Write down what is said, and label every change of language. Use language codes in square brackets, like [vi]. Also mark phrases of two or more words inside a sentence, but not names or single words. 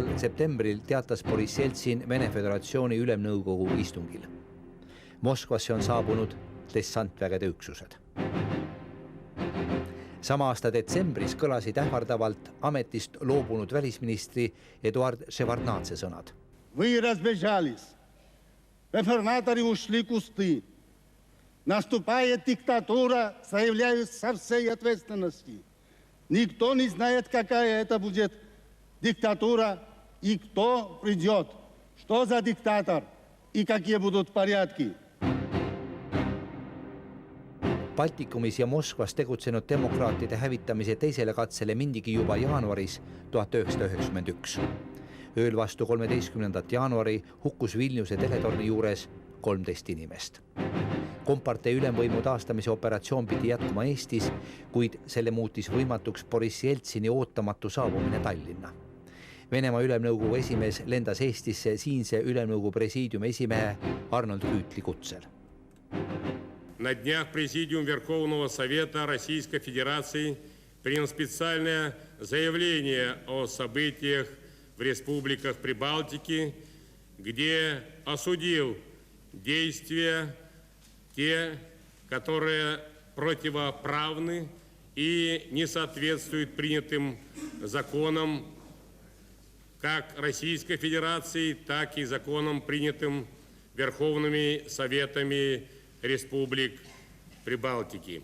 [et] septembril teatas Boriss Jeltsin Vene Föderatsiooni ülemnõukogu istungil. Moskvasse on saabunud dessantvägede üksused. Sama aasta detsembris kõlasid ähvardavalt ametist loobunud välisministri Eduard Ševardnadze sõnad. [ru] Вы разбежались. Реформаторы ушли кусты. Наступает диктатура, заявляют со всей ответственности. Никто не знает, какая это будет диктатура и кто придет, что за диктатор и какие будут порядки. [et] Baltikumis ja Moskvas tegutsenud demokraatide hävitamise teisele katsele mindigi juba jaanuaris 1991. Ööl vastu 13. jaanuari hukkus Vilniuse teletorni juures 13 inimest. Kompartei ülemvõimu taastamise operatsioon pidi jätkuma Eestis, kuid selle muutis võimatuks Boris Jeltsini ootamatu saabumine Tallinna. Venemaa ülemnõukogu esimees lendas Eestisse siinse ülemnõukogu presiidiumi esimehe Arnold Rüütli kutsel. [ru] На днях Президиум Верховного Совета Российской Федерации принял специальное заявление о событиях в республиках Прибалтики, где осудил действия те, которые противоправны и не соответствуют принятым законам как Российской Федерации, так и законам, принятым Верховными Советами Республик Прибалтики.